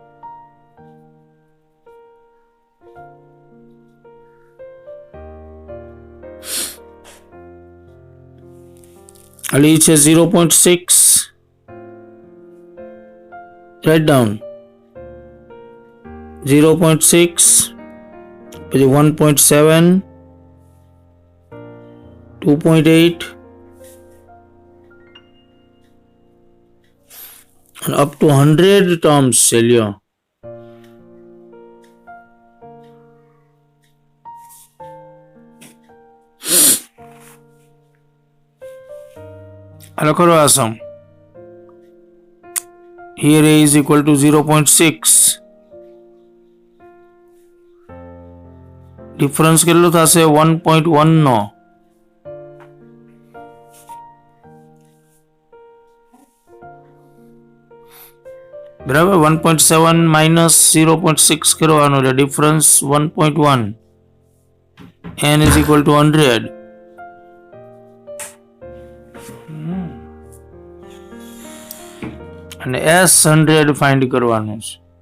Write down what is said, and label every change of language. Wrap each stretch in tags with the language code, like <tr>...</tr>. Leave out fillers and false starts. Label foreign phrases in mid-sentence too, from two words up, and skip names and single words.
<gu>એટલે એ છે 0.6.</gu> <en>write down 0.6, પછી 1.7, 2.8 and up to 100 terms</en> <gu>છે લ્યો. હાલો કરો આ સમ.</gu> <en>Here A is equal to 0.6.</en> <gu>ડિફરન્સ કેટલો થશે 1.1 નો. બરાબર. 1.7 minus 0.6 કરવાનો એટલે ડિફરન્સ 1.1.</gu> <en>n is equal to 100.</en> <gu>અને s 100 ફાઇન્ડ કરવાનું છે.</gu>